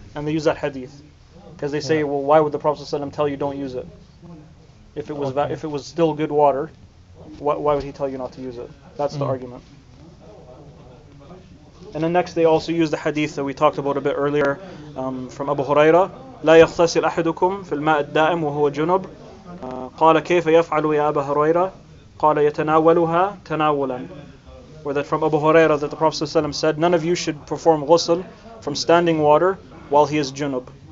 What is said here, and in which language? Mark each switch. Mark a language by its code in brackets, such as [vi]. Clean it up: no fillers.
[en] And they use that hadith because they say, well, why would the Prophet ﷺ tell you don't use it? If it was still good water, why would he tell you not to use it? That's the argument. And then next they also use the hadith that we talked about a bit earlier from Abu Hurairah. [ar] لا يغتسل أحدكم في الماء الدائم وهو جنب قال كيف يفعل يا أبا هريرة قال يتناولها تناولا. [en] Or that from Abu Hurairah that the Prophet ﷺ said, none of you should perform ghusl from standing water while he is junub.